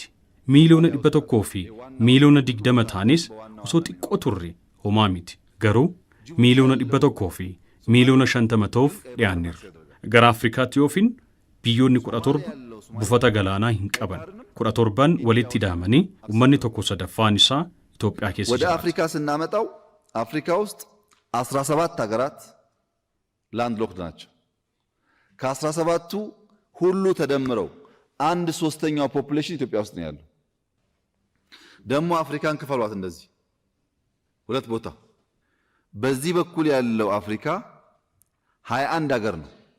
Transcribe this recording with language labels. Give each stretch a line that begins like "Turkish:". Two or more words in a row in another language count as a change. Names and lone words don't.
Oromo: Miiliyoona 100 fi miiliyoona 20 taanis osoo xiqqoo turre homaa miti. Garuu miiliyoona 100 fi miiliyoona 50 ta'uuf dhiyaanneerra. Gara Afrikaatti yoofin biyyoonni 17 buufata galaanaa hin qaban. 17 walitti daamanii uummanni tokko sadaffaan isaa Itoophiyaa keessa ወደ jira.
Amharic: አፍሪካ ስናመጣው አፍሪካ ውስጥ 17 ሀገራት
English: land locked
Amharic: ናቸው። ከ17ቱ ሁሉ ተደምረው 1/3ኛው ፖፑሌሽን ኢትዮጵያ ውስጥ ነው ያለው። ደግሞ አፍሪካን ክፈሏት እንደዚህ ሁለት ቦታ። በዚህ በኩል ያለው አፍሪካ 21 ሀገር ነው።